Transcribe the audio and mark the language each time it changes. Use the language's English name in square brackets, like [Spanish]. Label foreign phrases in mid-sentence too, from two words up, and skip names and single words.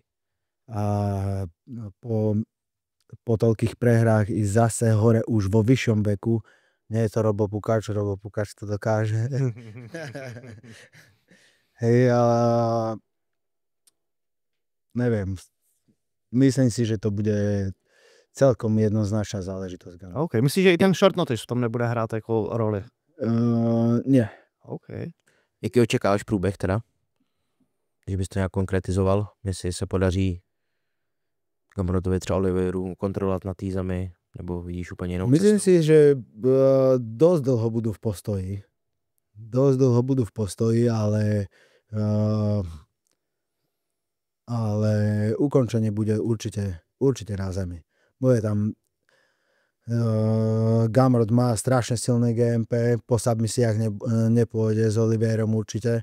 [Slovak] A po toľkých prehrách ísť zase hore už vo vyššom veku. Nie je to Robo Pukač to dokáže. Hej, ale neviem. Myslím si, že to bude celkom jednoznačná záležitosť. [Czech] OK. Myslíš, že i ten [English] short notice [Czech] v tom nebude hrát jako roli? [Slovak] Nie. [Czech] OK. Jaký očekáváš průběh teda? Že bys to nějak konkretizoval? Jestli se podaří Gamrotovi třeba Oliveiru kontrolovat na té zemi? Nebo vidíš úplně jinou [Slovak] Myslím [Czech] cestu? [Slovak] si, že dosť dlho budú v postoji. Ale ukončenie bude určite na zemi. Bude tam Gamrot má strašne silné GMP, po submisiách nepôjde s Oliveirom určite.